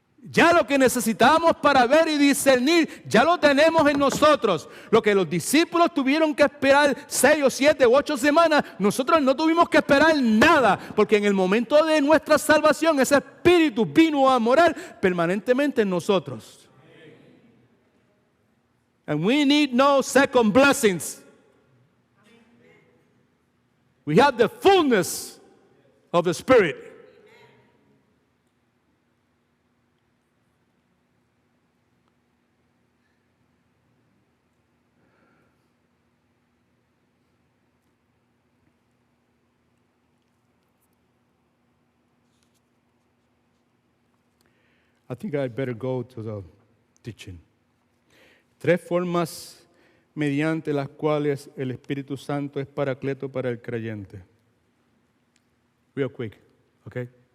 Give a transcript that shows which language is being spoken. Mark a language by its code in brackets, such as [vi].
[es] Ya lo que necesitábamos para ver y discernir, ya lo tenemos en nosotros. Lo que los discípulos tuvieron que esperar 6 o 7 u 8 semanas, nosotros no tuvimos que esperar nada, porque en el momento de nuestra salvación, ese Espíritu vino a morar permanentemente en nosotros. [en] And we need no second blessings. We have the fullness of the Spirit. I think I better go to the teaching. [es] 3 formas mediante las cuales el Espíritu Santo es paracleto para el creyente. [en] Real quick, okay?